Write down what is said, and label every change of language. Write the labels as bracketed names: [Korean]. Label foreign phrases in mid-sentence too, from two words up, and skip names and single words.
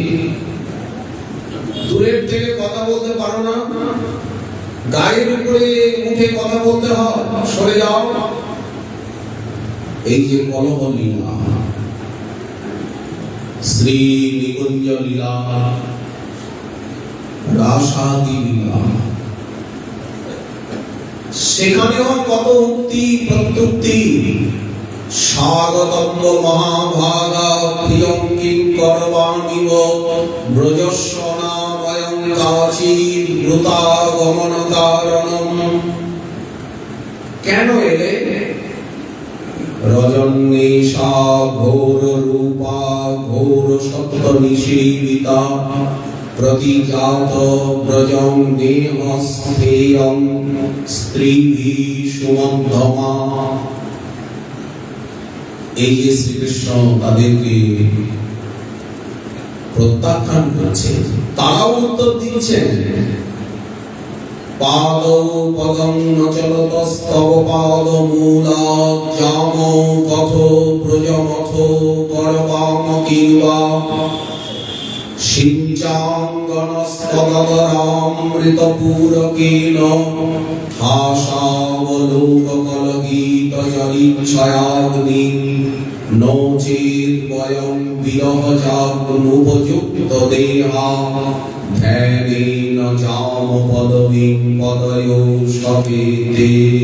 [Bangla] দূরের থেকে কথা বলতে পারো না, গায়ের উপরে উঠে কথা বলতে হয়, সরে যাও। এই যে কলহ লীলা, শ্রী নিকুঞ্জ লীলা, রাসাদি লীলা, সেখানেও কত উক্তি প্রত্যুক্তি। [Sanskrit] স্বাগতম মহাভাগা প্রিয়ং কিঙ্করবাণীব ব্রজস্ব নাময়ং কাচিৎ দ্রুতাগমন কারণম। [Bangla] কেন এলে? [Sanskrit] রজন্যেষা ঘোর রূপা ঘোর সত্য নিষেবিতা, প্রতিজাত ব্রজং দেহস্থেয়ং স্ত্রীভি সুমধ্যমা। [Bangla] এই যে শ্রীকৃষ্ণ তাদেরকে প্রত্যাখ্যান করছে, তারাও উত্তর দিচ্ছেন। [Sanskrit] পাদ পদং ন চলতস্তব পাদ মূলাৎ জাম পথ ব্রজমথ করবাম কিংবা সিঞ্চাঙ্গনস্তদরামৃতপূরকেন হাসাবলোককলগীতজলিচ্ছয়াগ্নি নো চেৎ বয়ং বিরহজাগ্নুপযুক্ত দেহা ধ্যানেন জাম পদবীং পদয়ো সপেতে।